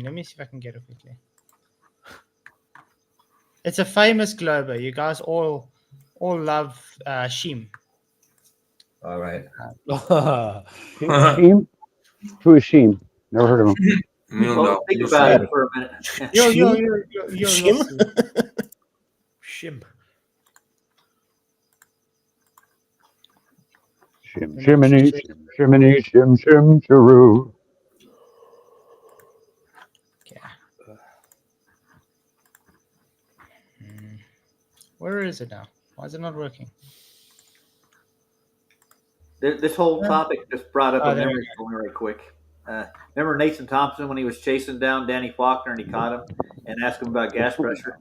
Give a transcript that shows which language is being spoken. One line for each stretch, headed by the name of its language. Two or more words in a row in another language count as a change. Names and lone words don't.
English: Let me see if I can get it quickly. It's a famous globe. You guys all love Shim. All right. Sheem? Who is Sheem? Never heard of him. Well, think about it for a minute. Shim? Shim. Shiminy, shiminy, shim, shim, shiroo. Where is it now? Why is it not working? This whole topic just brought up Oh, a there we memory for me right quick. Remember Nathan Thompson when he was chasing down Danny Faulkner and he caught him and asked him about gas pressure?